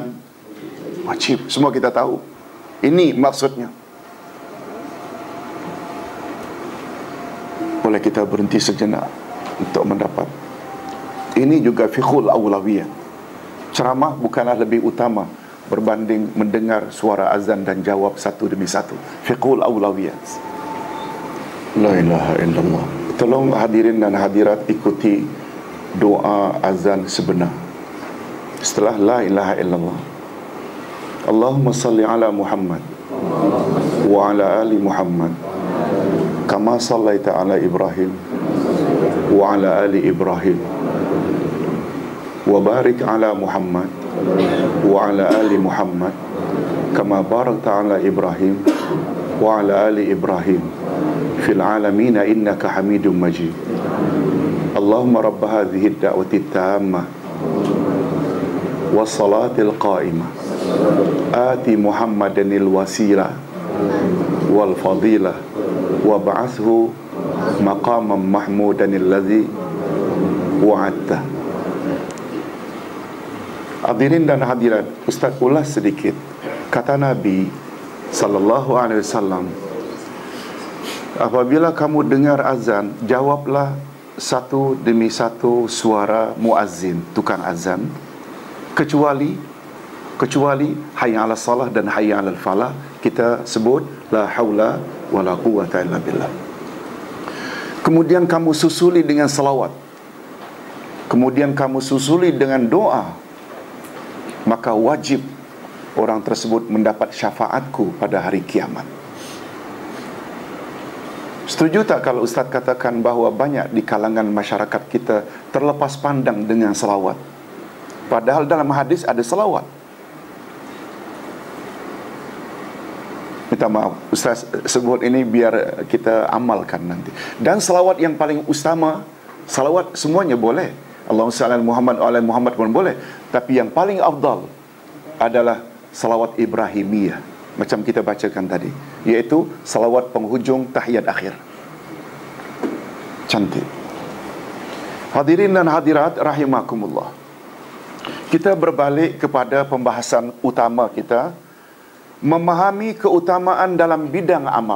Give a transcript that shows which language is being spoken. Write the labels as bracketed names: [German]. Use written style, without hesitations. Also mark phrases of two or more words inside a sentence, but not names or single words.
[Malay] Wajib. Semua kita tahu. Ini maksudnya. Boleh kita berhenti sejenak untuk mendapat. Ini juga [Arabic] فقه الأولويات. [Malay] Ceramah bukanlah lebih utama berbanding mendengar suara azan dan jawab satu demi satu. [Arabic] فقه الأولويات. لا إله إلا الله. [Malay] Tolong hadirin dan hadirat ikuti doa azan sebenar. [Arabic] Setelah لا إله إلا الله، اللهم صل على محمد وعلى آل محمد كما صليت على إبراهيم وعلى آل إبراهيم وبارك على محمد وعلى آل محمد كما باركت على إبراهيم وعلى آل إبراهيم في العالمين إنك حميد مجيد. اللهم رب هذه الدعوة التامة والصلاة القائمة آت محمدا الوسيلة والفضيلة وابعثه مقاما محمودا الذي وعدته. [Malay] Hadirin dan hadirat, Ustaz ulas sedikit. Kata Nabi [Arabic] صلى الله عليه وسلم, [Malay] apabila kamu dengar azan, jawablah satu demi satu suara muazzin, tukang azan, kecuali [Arabic] حي على الصلاة [Malay] dan [Arabic] حي على الفلاح, [Malay] kita sebut [Arabic] لا حول ولا قوة إلا بالله. [Malay] Kemudian kamu susuli dengan selawat, kemudian kamu susuli dengan doa, maka wajib orang tersebut mendapat syafaatku pada hari kiamat. Setuju tak kalau Ustaz katakan bahawa banyak di kalangan masyarakat kita terlepas pandang dengan selawat, padahal dalam hadis ada selawat? Minta maaf, Ustaz sebut ini biar kita amalkan nanti. Dan selawat yang paling utama, selawat semuanya boleh, [Arabic] اللهم صل على محمد وعلى محمد [Malay] pun boleh, tapi yang paling afdal adalah salawat Ibrahimiyah, macam kita bacakan tadi, iaitu salawat penghujung tahiyat akhir. Cantik. Hadirin dan hadirat rahimakumullah, kita berbalik kepada pembahasan utama kita, memahami keutamaan dalam bidang amal.